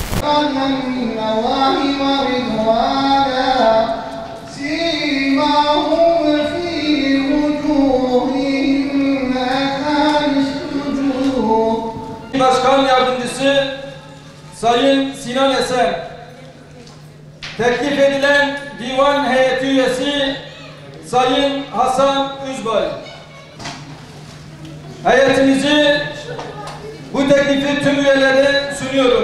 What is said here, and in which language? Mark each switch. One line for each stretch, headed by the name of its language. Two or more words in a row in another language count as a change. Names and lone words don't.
Arabic: بغيا من الله ورضوانا سيماهم في وجوههم أثر السجود.
Turkish: Başkan Yardımcısı Sayın Sinan Eser, teklif edilen divan heyeti üyesi Sayın Hasan Üzbay. Heyetimizi bu teklifi tüm üyelere sunuyorum.